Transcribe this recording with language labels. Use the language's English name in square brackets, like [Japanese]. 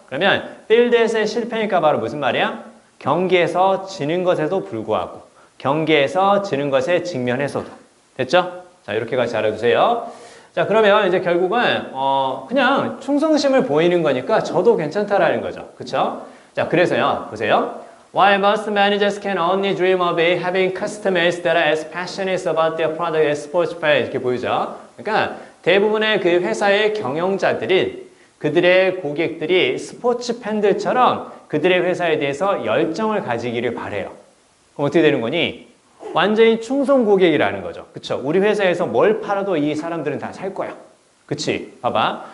[Korean] 그러면 field에서의 실패니까 바로 무슨 말이야? 경기에서 지는 것에도 불구하고 경기에서 지는 것에 직면해서도 됐죠? 자 이렇게 같이 알아두세요. 자, 그러면 이제 결국은, 그냥 충성심을 보이는 거니까 저도 괜찮다라는 거죠. 그쵸? 자, 그래서요, 보세요. [English] While most managers can only dream of having customers that are as passionate about their product as sports players. [Korean] 이렇게 보이죠? 그러니까 대부분의 그 회사의 경영자들은 그들의 고객들이 스포츠 팬들처럼 그들의 회사에 대해서 열정을 가지기를 바래요. 그럼 어떻게 되는 거니? 완전히 충성 고객이라는 거죠. 그쵸? 우리 회사에서 뭘 팔아도 이 사람들은 다 살 거야. 그치? 봐봐.